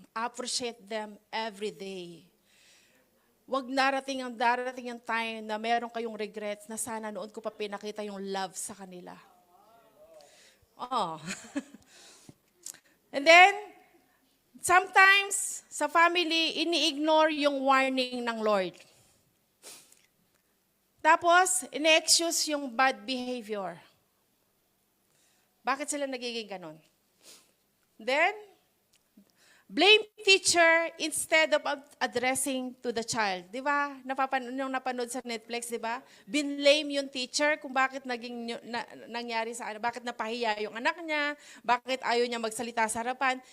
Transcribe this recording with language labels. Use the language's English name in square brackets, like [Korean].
[English] Appreciate them every day. [Filipino] Huwag darating ang time na meron kayong regrets na sana noon ko pa pinakita yung love sa kanila. Oh. [English] And then, sometimes, [Filipino] sa family, ini-ignore yung warning ng Lord. Tapos, ine-excuse yung bad behavior. Bakit sila nagiging ganon? Then, [English] Blame teacher instead of addressing to the child. [Filipino] Di ba? Yung napanood sa Netflix, di ba? Binlame yung teacher kung bakit nangyari sa bakit napahiya yung anak niya, bakit ayaw niya magsalita sa harapan.